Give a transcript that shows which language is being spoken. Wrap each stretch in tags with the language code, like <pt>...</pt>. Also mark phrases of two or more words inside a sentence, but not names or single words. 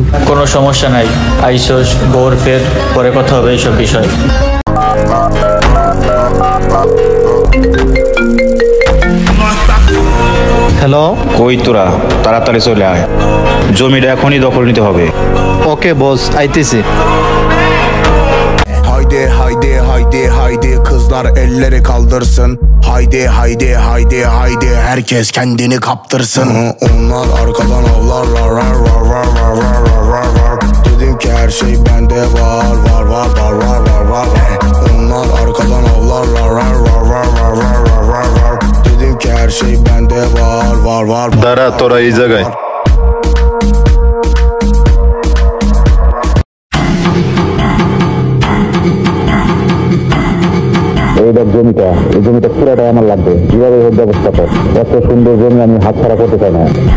<bn>কোনো সমস্যা নাই, আইসোস বোর ফের পরে কথা হবে এইসব বিষয়। হ্যালো, কই তোরা? তাড়াতাড়ি চলে আয়, জমিটা এখনই দখল নিতে হবে।</bn> <en>okay boss,</en> <bn>আইতেছি।</bn> <tr>Haydi haydi haydi haydi kızlar elleri kaldırsın. Haydi haydi haydi haydi herkes kendini kaptırsın. Onlar arkadan avlarlar rar var var var var var var var. Dedim ki her şey bende var var var var var var var. Onlar arkadan avlarlar rar var var var var var var var. Dedim ki her şey bende var var var.</tr> <bn>দাঁড়া, তোরা এই জায়গায়। এইবার জমিটা, এই জমিটা পুরোটাই আমার লাগবে। যেভাবে হোক ব্যবস্থা কর। এত সুন্দর জমি আমি হাতছাড়া করতে চাই না।</bn>